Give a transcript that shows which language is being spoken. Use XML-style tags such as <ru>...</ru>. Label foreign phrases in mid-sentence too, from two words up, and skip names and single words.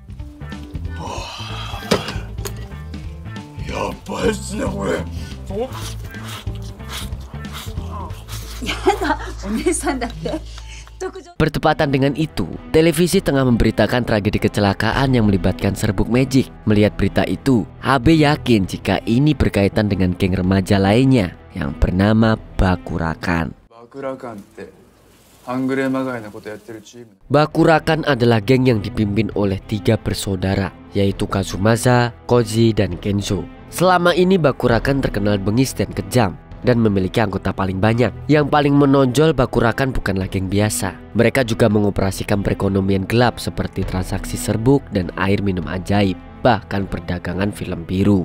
<id>Bertepatan dengan itu, televisi tengah memberitakan tragedi kecelakaan yang melibatkan serbuk magic. Melihat berita itu, Abe yakin jika ini berkaitan dengan geng remaja lainnya yang bernama Bakurakan.</id> <ja>半グレまがいなことやってるチーム。</ja> <id>Bakurakan adalah geng yang dipimpin oleh 3 bersaudara, yaitu Kazumasa, Koji, dan Kenzo. Selama ini Bakurakan terkenal bengis dan kejam dan memiliki anggota paling banyak. Yang paling menonjol, Bakurakan bukanlah geng biasa. Mereka juga mengoperasikan perekonomian gelap seperti transaksi serbuk dan air minum ajaib, bahkan perdagangan film biru.</id>